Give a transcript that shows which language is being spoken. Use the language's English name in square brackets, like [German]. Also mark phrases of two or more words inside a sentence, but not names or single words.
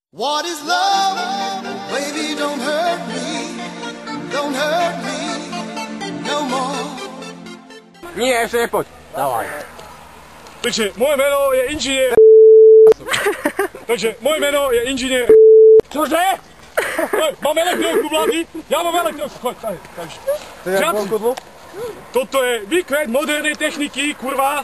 [English] What is love? Baby, don't hurt me no more. [Slovak] Nie, ešte nepoď. Dávaj. Takže moje meno je inžinier. Takže moje meno je inžinier. Čože? Mám elektronku, mladý. Ja mám elektronku. Choď, takže. Toto je výkvet modernej techniky, kurva.